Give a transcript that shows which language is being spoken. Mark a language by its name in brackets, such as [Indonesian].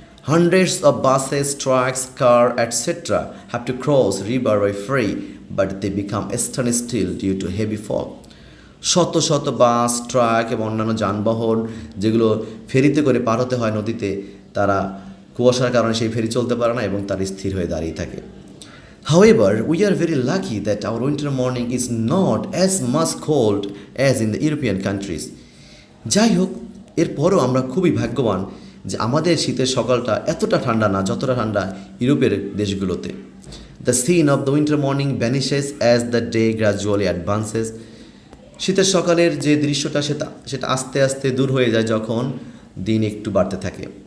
[English] Hundreds of buses, trucks, cars, etc. have to cross river by ferry, but they become standstill due to heavy fog. [Bangla] শত শত বাস, truck এবং অন্যান্য যানবাহন যেগুলো ফেরিতে করে পার হতে হয় নদীতে, তারা কুয়াশার কারণে সেই ফেরি চলতে পারে না এবং তার স্থির হয়ে দাঁড়িয়ে থাকে। [English] However, we are very lucky that our winter morning is not as much cold as in the European countries. [Bangla] যাই হোক, এরপরও আমরা খুবই ভাগ্যবান যে আমাদের শীতের সকালটা এতটা ঠান্ডা না যতটা ঠান্ডা ইউরোপের দেশগুলোতে। [English] The scene of the winter morning vanishes as the day gradually advances. [Bangla] শীতের সকালের যে দৃশ্যটা সেটা আস্তে আস্তে দূর হয়ে যায় যখন দিন একটু বাড়তে থাকে।